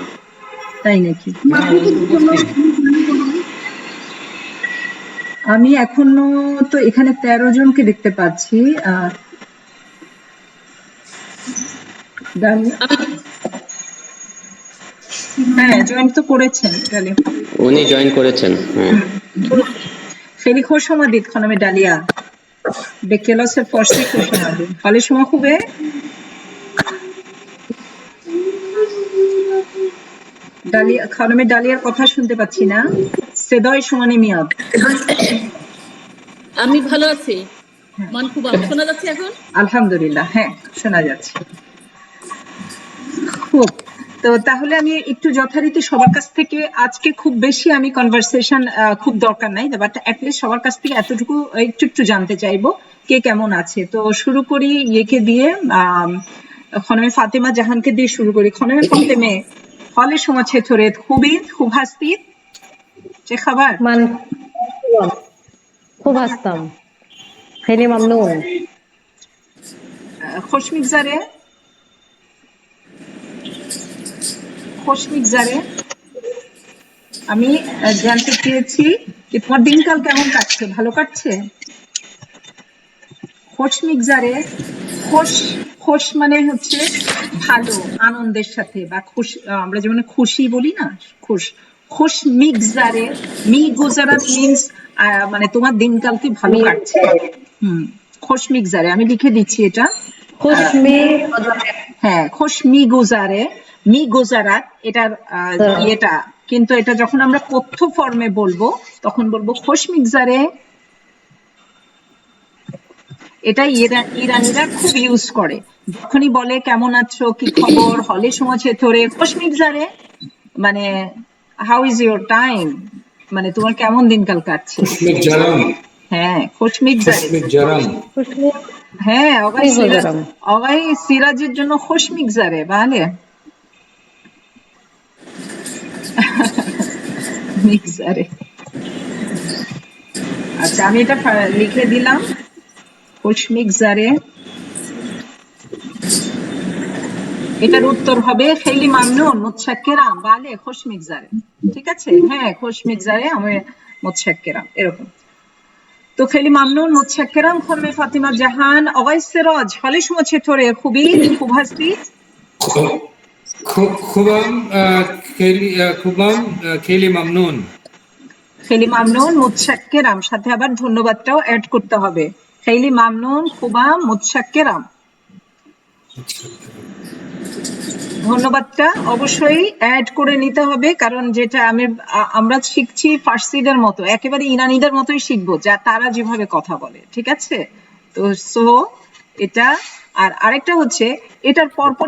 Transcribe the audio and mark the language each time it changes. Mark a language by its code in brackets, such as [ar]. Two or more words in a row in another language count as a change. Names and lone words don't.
[bn] তাই নাকি? আমি এখনো তো এখানে 13 জনকে দেখতে পাচ্ছি। হ্যাঁ, জয়েন তো করেছেন। উনি জয়েন করেছেন। [fa] خیلی خوش آمدید خانم دالیا به کلاس فارسی خوش آمدید. حال شما خوبه؟ [bn] ডালিয়া, খানমে ডালিয়ার কথা শুনতে পাচ্ছি না, [fa] صدای شما نمیاد. [bn] আমি ভালো আছি। মান খুব ভালো শোনা যাচ্ছে এখন? আলহামদুলিল্লাহ, হ্যাঁ শোনা যাচ্ছে। খুব। তো তাহলে আমি একটু যথারীতি সবার কাছ থেকে, আজকে খুব বেশি আমি কনভারসেশন খুব দরকার নাই, বাট অ্যাটলিস্ট সবার কাছ থেকে এতটুকু একটু জানতে চাইবো কে কেমন আছে। তো শুরু করি ইয়েকে দিয়ে, খনমে ফাতেমা জাহানকে দিয়ে শুরু করি। [fa] خانم فاطمه حال شما چطوره؟ خوبید؟ خوب هستید؟ چه خبر؟ من خوب هستم. خیلی ممنون. خوش میگذره؟ خوش میگذره؟ [bn] আমি জানতে চেয়েছি যে তোমার দিনকাল কেমন কাটছে, ভালো কাটছে? [fa] خوش میگذره, [bn] خوش মানে হচ্ছে ভালো, আনন্দের সাথে, বা খুশি, আমরা যেমন খুশি বলি না, [fa] خوش میگذره, میگذرد [bn] means মানে তোমার দিনকাল কি ভালো কাটছে। [fa] خوش میگذره [bn] আমি লিখে দিচ্ছি এটা। হ্যাঁ, [fa] خوش میگذره, میگذرد [bn] এটার কিন্তু এটা যখন আমরা কথ্য ফর্মে বলবো তখন বলবো [fa] خوش میگذره। [bn] এটা ইরানিরা খুব ইউজ করে, যখনই বলে কেমন আছো, কি খবর, হলে সময় ধরে [fa] خوش میگذره [bn] মানে [en] How is your time, [bn] মানে তোমার কেমন দিনকাল কাটছে। হ্যাঁ, [fa] خوش میگذره। [bn] হ্যাঁ, অগাই সিরাজের জন্য [fa] خوش میگذره। বালে میگذره। [bn] আচ্ছা, আচ্ছা আমি এটা লিখে দিলাম [fa] خوش میگذره [bn] এটার উত্তর হবে [fa] خیلی ممنون متشکرم بله خوش میگذره [bn] ঠিক আছে হ্যাঁ [fa] خوش میگذره আমি মুতশাক্কিরাম এরকম تو خیلی ممنون متشکرم خانم فاطمه جهان آقای سراج حال شما چطوره خوبی خوب هستید خوبم خیلی ممنون خیلی ممنون متشکرم [bn] সাথে আবার ধন্যবাদটাও অ্যাড করতে হবে [fa] خیلی ممنون خوبم متشکرم [bn] ধন্যবাদটা অবশ্যই অ্যাড করে নিতে হবে কারণ যেটা আমরা শিখছি ফার্সিদের মতো একেবারে ইরানিদের মতোই শিখবো যা তারা যেভাবে কথা বলে ঠিক আছে তো সো এটা আর আরেকটা হচ্ছে এটার পরপরই